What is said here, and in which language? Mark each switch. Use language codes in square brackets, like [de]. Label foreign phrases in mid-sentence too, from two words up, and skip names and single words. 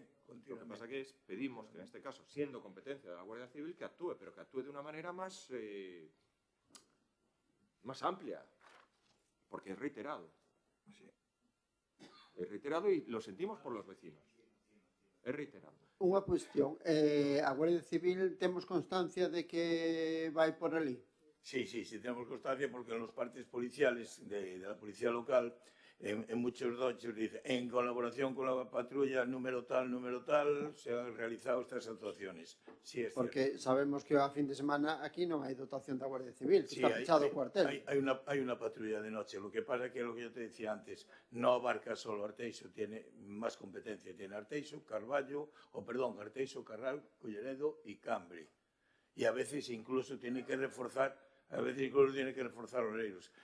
[es] Lo que pasa es que pedimos que en este caso, siendo competencia de la Guardia Civil, que actúe, pero que actúe de una manera más amplia, porque es reiterado. Sí. Es reiterado y lo sentimos por los vecinos. Es reiterado. [gl] Unha cuestión, a Guardia Civil temos constancia de que vai por ali? [es] Sí, tenemos constancia porque en los partes policiales de la policía local, en muchos dochos dice, en colaboración con la patrulla número tal, se han realizado estas actuaciones. Sí, es [gl] porque [es] cierto. [gl] sabemos que a fin de semana aquí non hai dotación da Guardia Civil, que [es] Sí, [gl] está fechado o cuartel. [es] Hay una patrulla de noche. Lo que pasa es que lo que yo te decía antes, no abarca solo Arteixo, tiene más competencia. Tiene Arteixo, Carballo, Arteixo, Carral, Culleredo y Cambre. Y a veces incluso tiene que reforzar Oleiros.